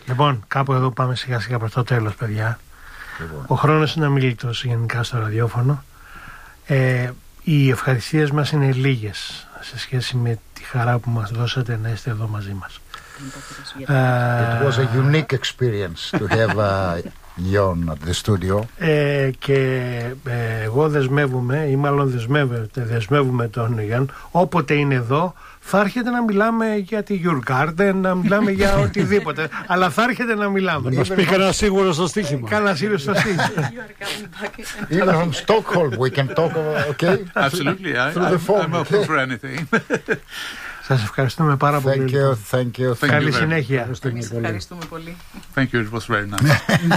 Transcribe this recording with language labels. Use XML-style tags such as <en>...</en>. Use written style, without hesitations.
<el>Λοιπόν, κάπου εδώ πάμε σιγά σιγά προς το τέλος, παιδιά. Λοιπόν. Ο χρόνος είναι αμίλητος γενικά στο ραδιόφωνο. Οι ευχαριστίες μας είναι λίγες σε σχέση με τη χαρά που μας δώσατε να είστε εδώ μαζί μας.</el> <en>It was a unique experience to have Ιόν at the studio.</en> <el>Και εγώ δεσμεύομαι, ή μάλλον δεσμεύομαι τον Ιόν, όποτε είναι εδώ, θα έρχεται να μιλάμε για τη Your Garden, να μιλάμε για οτιδήποτε. Αλλά θα έρχεται να μιλάμε. Μας πει κανένα σίγουρο στο στοίχημα. Κανένα σίγουρο στο στοίχημα.</el> <en>Even from Stockholm we can talk, okay? Absolutely, through the phone, I'm open for anything.</en> <el>Σας ευχαριστούμε πάρα</el> <en>thank</en> <el>πολύ.</el> <en>You, thank you, thank</en> <el>καλή</el> <en>you</en> <el>συνέχεια. Σας ευχαριστούμε πολύ. Ευχαριστούμε πολύ.</el> <en>Thank you, it was very nice.</en>